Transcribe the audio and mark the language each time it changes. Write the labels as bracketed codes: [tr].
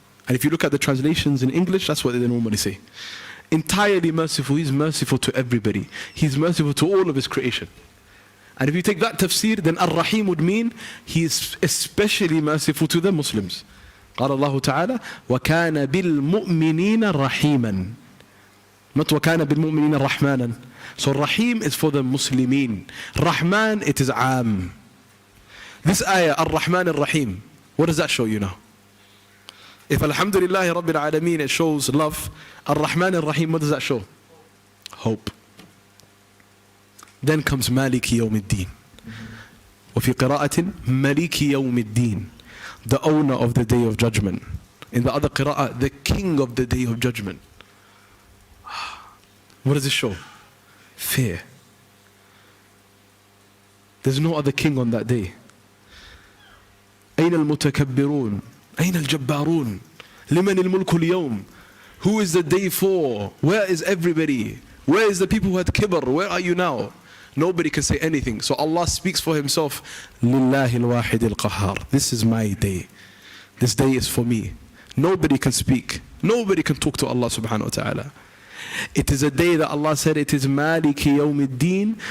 [en] And if you look at the translations in English, that's what they normally say. Entirely merciful, He's merciful to everybody. He's merciful to all of His creation. And if you take that tafsir, then Ar-Rahim would mean He is especially merciful to the Muslims. [ar] قال الله تعالى وَكَانَ بِالْمُؤْمِنِينَ رَحِيمًا. [en] Not [ar] وَكَانَ بِالْمُؤْمِنِينَ رَحْمَانًا. [en] So Rahim is for the Muslimin. Rahman, it is Am. This ayah, Ar-Rahman Ar-Rahim, what does that show you now? If Alhamdulillah Rabbil Alameen, it shows love, Ar-Rahman Ar-Rahim, what does that show? Hope. Then comes Maliki Yawmiddin. [ar] وفي قراءة [en] Maliki Yawmiddin, the owner of the day of judgment. In the other qira'ah, the king of the day of judgment. What does it show? Fear. There's no other king on that day. [ar] أين المتكبرون أين الجبارون لمن الملك اليوم. [en] Who is the day for? Where is everybody? Where is the people who had kibr? Where are you now? Nobody can say anything. So Allah speaks for Himself. [ar] لله الواحد القهار. [en] This is my day. This day is for me. Nobody can speak. Nobody can talk to Allah subhanahu wa ta'ala. It is a day that Allah said it is Maliki Yawmiddin.